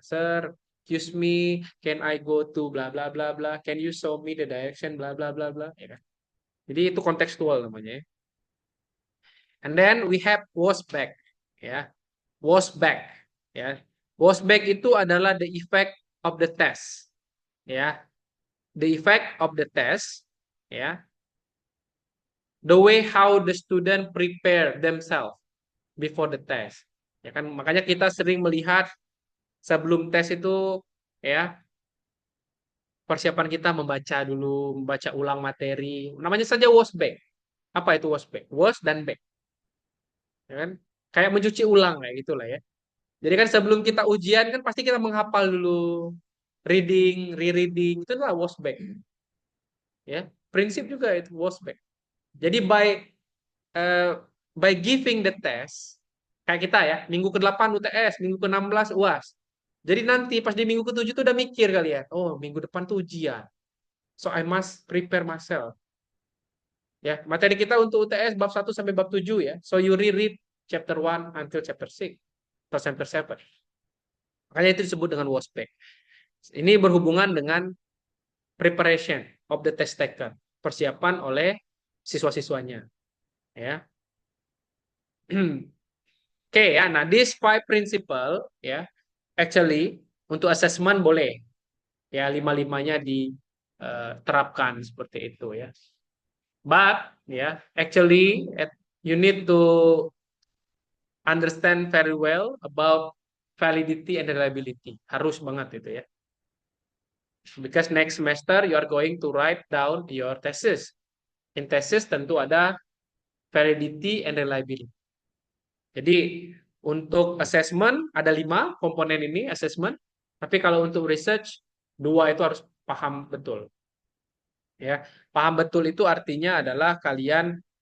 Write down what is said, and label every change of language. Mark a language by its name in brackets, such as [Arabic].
[English] Sir, excuse me, can I go to bla bla bla bla? Can you show me the direction bla bla bla bla? Ya kan? [Indonesian] Jadi itu kontekstual namanya, [English] ya. And then we have was back, ya. Was back, ya. Was back [Indonesian] itu adalah [English] the effect of the test, ya. The effect of the test, ya. The way how the student prepare themselves before the test. [Indonesian] Ya kan, makanya kita sering melihat sebelum tes itu, ya, persiapan kita membaca dulu, membaca ulang materi. Namanya saja was back. Apa itu was back? Was dan back, ya kan? Kayak mencuci ulang kayak gitulah, ya. Jadi kan sebelum kita ujian kan pasti kita menghafal dulu, reading, rereading, itu adalah was back, ya. Prinsip juga itu was back. Jadi uh, [English] by giving the test, [Indonesian] kayak kita ya, minggu ke-8 UTS, minggu ke-16 UAS. Jadi nanti pas di minggu ke-7 tuh udah mikir kali ya, oh minggu depan tuh ujian. [English] So I must prepare myself. [Indonesian] Ya, materi kita untuk UTS bab 1 sampai bab 7 ya. [English] So you reread chapter 1 until chapter 6 [Indonesian] atau chapter 7. Makanya itu disebut dengan was back. Ini berhubungan dengan [English] preparation of the test taker, [Indonesian] persiapan oleh siswa-siswanya, ya. Oke, ya. Nah, [English] this five principle, [Indonesian] ya, actually untuk assessment boleh, ya, lima-limanya diterapkan seperti itu, ya. [English] But, ya, actually you need to understand very well about validity and reliability. [Indonesian] Harus banget itu, ya. [English] Because next semester you are going to write down your thesis. In thesis [Indonesian] tentu ada [English] validity and reliability. [Indonesian] Jadi untuk assessment ada 5 komponen ini assessment. Tapi kalau untuk research 2 itu harus paham betul. Ya, paham betul itu artinya adalah kalian